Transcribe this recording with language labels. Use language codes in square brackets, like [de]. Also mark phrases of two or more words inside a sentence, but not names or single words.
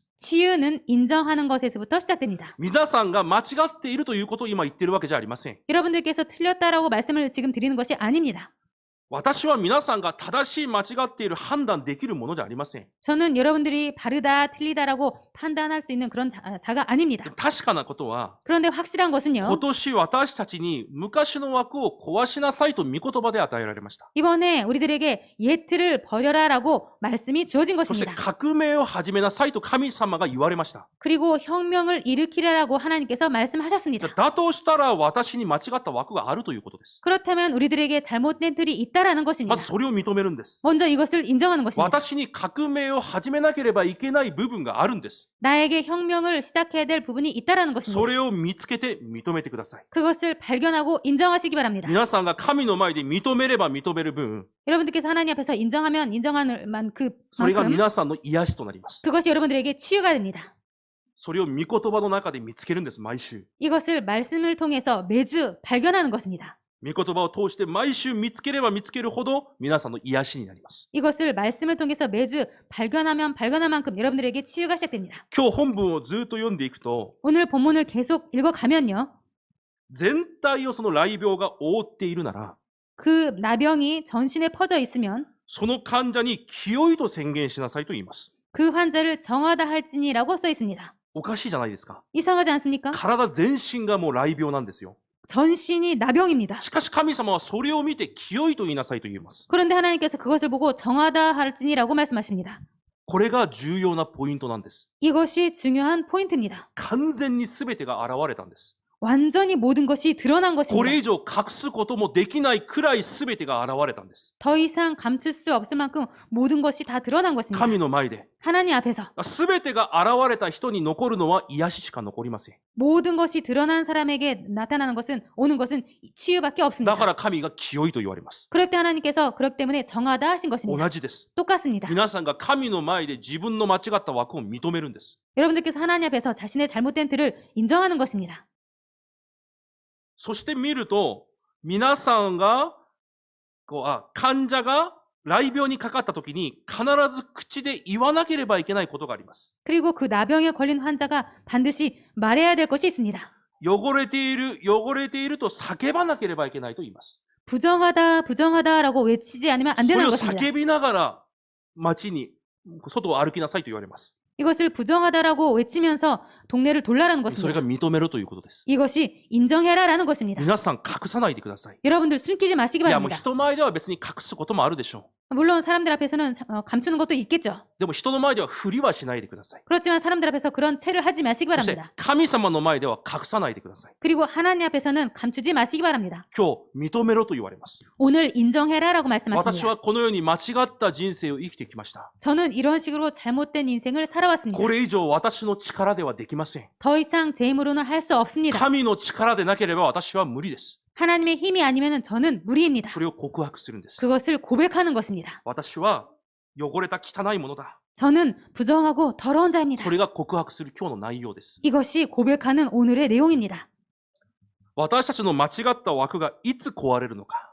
[ko] 치유는 인정하는 것에서부터 시작됩니다. [ja] 皆さんが間違っているということを今言ってるわけじゃありません。 [ko] 여러분들께서 틀렸다라고 말씀을 지금 드리는 것이 아닙니다. [ja] 私は皆さんが正しい間違っている判断できるものじゃありません。 [ko] 저는 여러분들이 바르다 틀리다라고 판단할 수 있는 그런 자가 아닙니다. [ja] 確かなことは、 [ko] 그런데 확실한 것은요. [ja] 今年私たちに昔の枠を壊しなさいと御言葉で与えられました。 [ko] 이번에 우리들에게 옛 틀을 버려라라고 말씀이 주어진 [ja] そして [ko] 것입니다. [ja] 革命を始めなさいと神様が言われました。 [ko] 그리고 혁명을 일으키라라고 하나님께서 말씀하셨습니다. [ja] だとしたら私に間違った枠があるということです。 [ko] 그렇다면 우리들에게 잘못된 틀이 있다라는 [ja] ま [ko] 것입니다. [ja] ずそれを認めるんです。 [ko] 먼저 이것을 인정하는 것입니다. [ja] 私に革命を始めなければいけない部分があるんです。 [ko] 나에게 혁명을 시작해야 될 부분이 있다라는 [ja] そ [ko] 것입니다. [ja] れを見つけて認めてください。 [ko] 그것을 발견하고 인정하시기 바랍니다. [ja] 皆さんが神の前で認めれば認める分、 [ko] 여러분들께서 하나님 앞에서 인정하면 인정하는 [ja] それが [ko] 만큼 [ja] 皆さんの癒しとなります。 [ko] 그것이 여러분들에게 치유가 됩니다. [ja] それを御言葉の中で見つけるんです、毎週。 [ko] 이것을 말씀을 통해서 매주 발견하는 것입니다. [ja] 御言葉を通して毎週見つければ見つけるほど皆さんの癒しになります。 [ko] 이것을 말씀을 통해서 매주 발견하면 발견한 만큼 여러분들에게 치유가 시작됩니다. [ja] 今日本文をずっと読んでいくと、 [ko] 오늘 본문을 계속 읽어가면요. [ja] 全体をその雷病が覆っているなら、 [ko] 그 나병이 전신에 퍼져 있으면 [ja] その患者に清いと宣言しなさいと言います。 [ko] 그 환자를 정하다 할지니라고 써 있습니다. [ja] おかしいじゃないですか。 [ko] 이상하지 않습니까? [ja] 体全身がもう雷病なんですよ。 [ko] 전신이 나병입니다. [ja] しかし神様はそれを見て清いと言いなさいと言います。 [ko] 그런데 하나님께서 그것을 보고 정하다 할지니라고 말씀하십니다. [ja] これが重要なポイントなんです。 [ko] 이것이 중요한 포인트입니다. [ja] 完全に全てが現れたんです。 [ko] 완전히 모든 것이 드러난 [ja] こ [ko] 것입니다. [ja] れ以上隠すこともできないくらい全てが現れたんです。 [ko] 더 이상 감출 수 없을 만큼 모든 것이 다 드러난 것입니다. [ja] 神の前で。 [ko] 하나님 앞에서 [ja] 全てが現れた人に残るのは癒ししか残りません。 [ko] 모든 것이 드러난 사람에게 나타나는 것은 오는 것은 치유밖에 [ja] だ [ko] 없습니다. [ja] から神が清いと言われます。 [ko] 그럴 때 하나님께서 그렇기 때문에 정하다 하신 것입니다. [ja] 同じです。 [ko] 똑같습니다. [ja] 皆さんが神の前で自分の間違った枠を認めるんです。 [ko] 여러분들께서 하나님 앞에서 자신의 잘못된 틀을 인정하는 것입니다. [ja] そして見ると、皆さんが、患者が雷病にかかった時に必ず口で言わなければいけないことがあります。 [ko] 그리고 그 나병에 걸린 환자가 반드시 말해야 될 것이 있습니다. [ja] 汚れていると叫ばなければいけないと言います。 [ko] 부정하다, 부정하다라고 외치지 않으면 안 [ja] それ [ko] 되는 [ja] を [ko] 것입니다. [ja] 叫びながら街に、外を歩きなさいと言われます。 [ko] 이것을 부정하다라고 외치면서 동네를 돌라라는 [ja] それが [ko] 것입니다. [ja] 認めるということです。 [ko] 이것이 인정해라라는 것입니다. [ja] 皆さん隠さないでください。 [ko] 여러분들 숨기지 마시기 [ja] いや、もう [ko] 바랍니다. [ja] 人前では別に隠すこともあるでしょ [ko] 물론 사람들 앞에서는 감추는 것도 있겠죠. [ja] でも人の前ではふりはしないでください。 [ko] 그렇지만 사람들 앞에서 그런 체를 하지 마시기 [ja] そして [ko] 바랍니다. [ja] 神様の前では隠さないでください。 [ko] 그리고 하나님 앞에서는 감추지 마시기 바랍니다. [ja] 今日認めろと言われます。 [ko] 오늘 인정해라라고 [ja] 私 [ko] 말씀하십니다. [ja] はこのように間違った人生を生きてきました。 [ko] 저는 이런 식으로 잘못된 인생을 살아왔습니다. [ja] これ以上私の力ではできません。 [ko] 더 이상 제 힘으로는 할 수 없습니다. [ja] 神の力でなければ私は無理です。 [ko] 하나님의 힘이 아니면 저는 무리입니다. [ja] それを告白するんです。 [ko] 그것을 고백하는 것입니다. [ja] 私は汚れた汚いものだ。 [ko] 저는 부정하고 더러운 자입니다. [ja] それが告白する今日の内容です。 [ko] 이것이 고백하는 오늘의 내용입니다. [ja] 私たちの間違った枠がいつ壊れるのか、